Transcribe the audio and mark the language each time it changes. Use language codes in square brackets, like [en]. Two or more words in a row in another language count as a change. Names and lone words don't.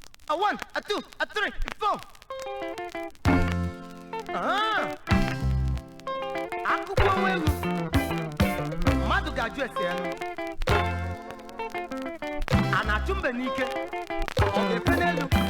[en] A one, a two, a three, a four. [ig] Ah. Akụkọ onwe egwu. Mmadụ ga-ajụ ese ya nụ. A na-achụ mbe n'ike? Ọ ga-efe n'elu?